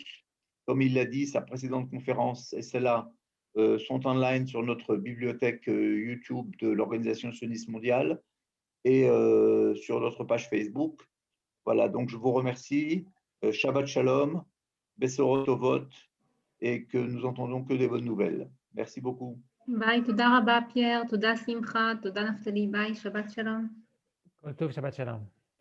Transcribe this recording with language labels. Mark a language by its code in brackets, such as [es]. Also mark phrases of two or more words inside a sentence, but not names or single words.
[fr] Comme il l'a dit, sa précédente conférence et celle-là sont online sur notre bibliothèque YouTube de l'Organisation sioniste mondiale et sur notre page Facebook. Voilà, donc je vous remercie. [he] שבת שלום, בשורות טובות, [fr] et que nous entendons que des bonnes nouvelles. Merci beaucoup. [he] ביי, תודה רבה פייר, תודה שמחה, תודה נפתלי, ביי, שבת שלום. טוב, שבת שלום.